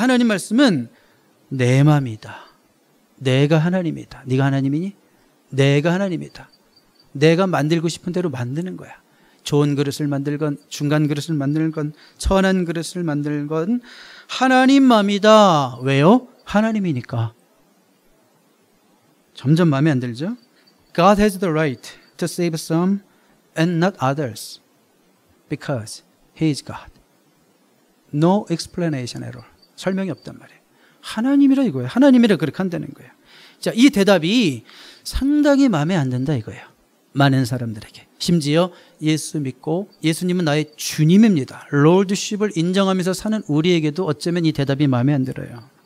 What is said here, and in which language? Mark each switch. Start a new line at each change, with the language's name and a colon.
Korean: 하나님 말씀은 내 맘이다. 내가 하나님이다. 네가 하나님이니? 내가 하나님이다. 내가 만들고 싶은 대로 만드는 거야. 좋은 그릇을 만들건 중간 그릇을 만들건 천한 그릇을 만들건 하나님 맘이다. 왜요? 하나님이니까. 점점 마음에 안 들죠?
English: God has the right to save some and not others because He is God. No explanation at all.
Korean: 설명이 없단 말이에요. 하나님이라 이거예요. 하나님이라 그렇게 한다는 거예요. 자, 이 대답이 상당히 마음에 안 든다 이거예요. 많은 사람들에게. 심지어 예수 믿고 예수님은 나의 주님입니다. 롤드십을 인정하면서 사는 우리에게도 어쩌면 이 대답이 마음에 안 들어요.